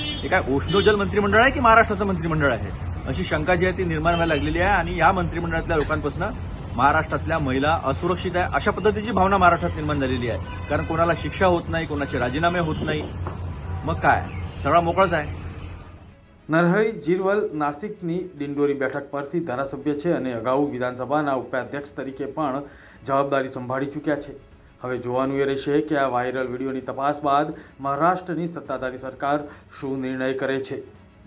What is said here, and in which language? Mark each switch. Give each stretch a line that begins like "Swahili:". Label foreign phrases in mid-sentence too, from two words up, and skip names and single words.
Marathi: हे काय ओशनो जल मंत्रिमंडळ आहे की महाराष्ट्राचं मंत्रिमंडळ आहे अशी शंका जी आहे ती निर्माण व्हायला लागलेली आहे। आणि या मंत्रिमंडळातल्या लोकांपासून महाराष्ट्रातल्या महिला असुरक्षित आहे अशा पद्धतीची भावना महाराष्ट्रात निर्माण झालेली आहे, कारण कोणाला शिक्षा होत नाही, कोणाचे राजीनामे होत नाही, मग काय सगळा मोकळाच आहे।
Gujarati: નરહરી ઝિરવલ નાસિકની ડિંડોરી બેઠક પરથી ધારાસભ્ય છે અને અગાઉ વિધાનસભાના ઉપાધ્યક્ષ તરીકે પણ જવાબદારી સંભાળી ચૂક્યા છે। હવે જોવાનું એ રહેશે કે આ વાયરલ વિડીયોની તપાસ બાદ મહારાષ્ટ્રની સત્તાધારી સરકાર શું નિર્ણય કરે છે।